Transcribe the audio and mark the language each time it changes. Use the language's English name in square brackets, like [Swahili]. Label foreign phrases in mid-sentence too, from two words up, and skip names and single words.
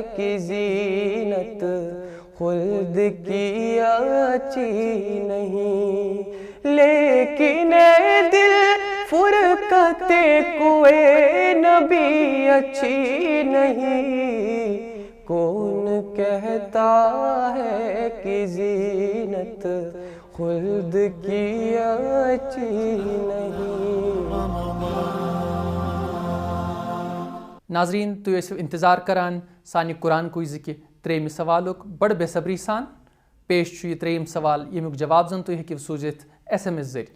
[Urdu] کہ زینت خلد کی اچھی نہیں، لیکن اے دل فرقت کوئے نبی اچھی نہیں، کون کہتا ہے کہ زینت خلد کی اچھی نہیں۔ [Kashmiri] ناظرین تُہۍ ٲسِو انتظار کران سانہِ قرآن کوئزِ کہِ ترٛیٚیِمہِ سوالُک بڑٕ بے صبری سان۔ پیش چھُ یہِ ترٛیٚیِم سوال ییٚمیُک جواب زن تُہۍ ہیٚکِو سوٗزِتھ SMS ذٔریعہِ۔